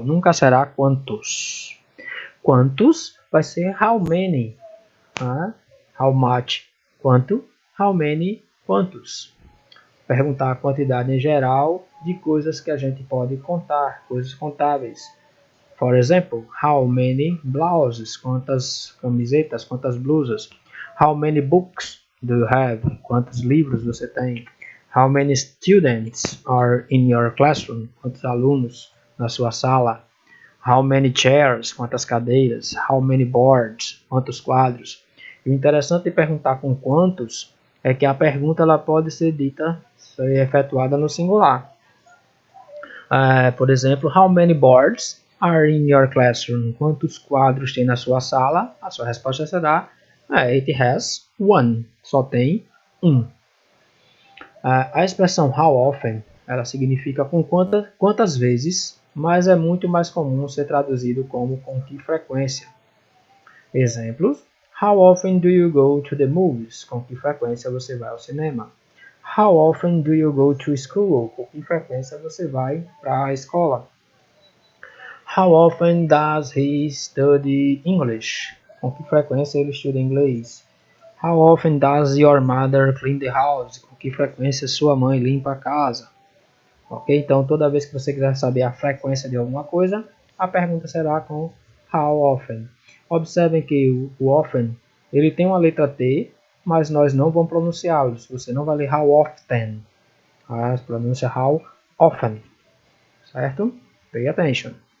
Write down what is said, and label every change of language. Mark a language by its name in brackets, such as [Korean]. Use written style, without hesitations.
[Portuguese] Nunca será quantos. Quantos vai ser how many. [English] How much, quanto. How many, quantos. [Portuguese] Perguntar a quantidade em geral de coisas que a gente pode contar, coisas contáveis. [English] For example, how many blouses? [Portuguese] Quantas camisetas, quantas blusas? [English] How many books do you have? [Portuguese] Quantos livros você tem? [English] How many students are in your classroom? [Portuguese] Quantos alunos na sua sala? [English] How many chairs? [Portuguese] Quantas cadeiras? [English] How many boards? [Portuguese] Quantos quadros? E o interessante de perguntar com quantos é que a pergunta ela pode ser dita, ser efetuada no singular. Por exemplo, [English] how many boards are in your classroom? [Portuguese] Quantos quadros tem na sua sala? A sua resposta será [English] it has one. [Portuguese] Só tem um. A expressão how often ela significa com quantas vezes, mas é muito mais comum ser traduzido como com que frequência. [English] Exemplos: how often do you go to the movies? [Portuguese] Com que frequência você vai ao cinema? [English] How often do you go to school? [Portuguese] Com que frequência você vai para a escola? [English] How often does he study English? [Portuguese] Com que frequência ele estuda inglês? [English] How often does your mother clean the house? [Portuguese] Com que frequência sua mãe limpa a casa? Ok? Então, toda vez que você quiser saber a frequência de alguma coisa, a pergunta será com how often. Observem que o often ele tem uma letra T, mas nós não vamos pronunciá-los. Você não vai ler how often. A pronúncia how often. Certo? [English] Pay attention.